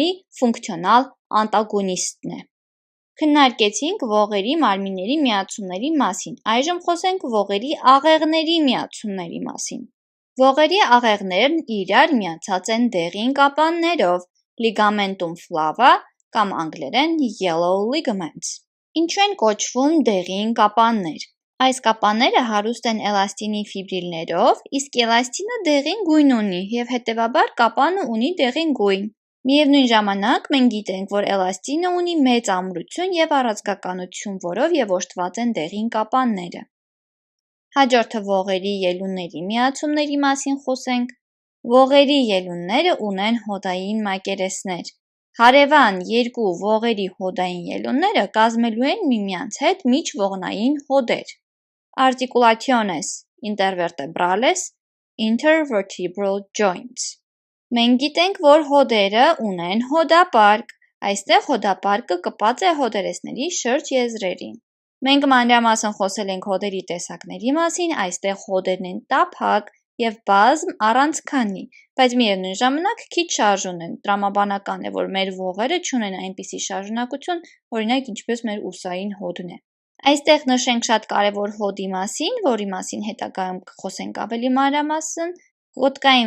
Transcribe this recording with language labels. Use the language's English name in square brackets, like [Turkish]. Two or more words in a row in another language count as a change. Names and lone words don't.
[Armenian] ֆունկցիոնալ անտագոնիստն է։ Քննարկեցինք ողերի մարմինների միացումների մասին, այժմ խոսենք ողերի աղեղների միացումների մասին։ Ողերի աղեղներն իրար միացած են դեղին կապաններով [Latin] Ligamentum flava [Armenian] կամ անգլերեն [English] yellow ligaments։ [Armenian] Ինչու են կոչվում դեղին կապաններ։ Այս կապանները հարուստ են էլաստինի ֆիբրիլներով, իսկ էլաստինը դեղին գույն ունի և հետևաբար կապանը ունի դեղին գույն։ Միևնույն ժամանակ մենք գիտենք, որ էլաստինը ունի մեծ ամրություն և առաձգականություն, որով և օժտված են դեղին կապանները։ Հաջորդը ողերի ելունների միացումների մասին խոսենք։ Ողերի ելունները ունեն հոդային մակերեսներ։ Հարևան երկու ողերի հոդային ելունները կազմելու են միմյանց հետ միջողնային հոդեր [Latin] (articulationes intervertebrales, [English] intervertebral joints)։ [Armenian] Մենք գիտենք, որ հոդերը ունեն հոդապարկ։ Այստեղ հոդապարկը կպած է հոդերեսների շրջեզրերին։ Մենք մանրամասն խոսել ենք հոդերի տեսակների մասին, այստեղ հոդերն են տափակ և բազմ առանց քանի, բայց միևնույն ժամանակ քիչ շարժուն են, տրամաբանական է, որ մեր ողերը չունեն այնպիսի շարժունակություն, օրինակ ինչպես մեր ուսային հոդն է։ Այստեղ նշենք շատ կարևոր հոդի մասին, որի մասին հետագայում կխոսենք ավելի մանրամասն։ Ոտկային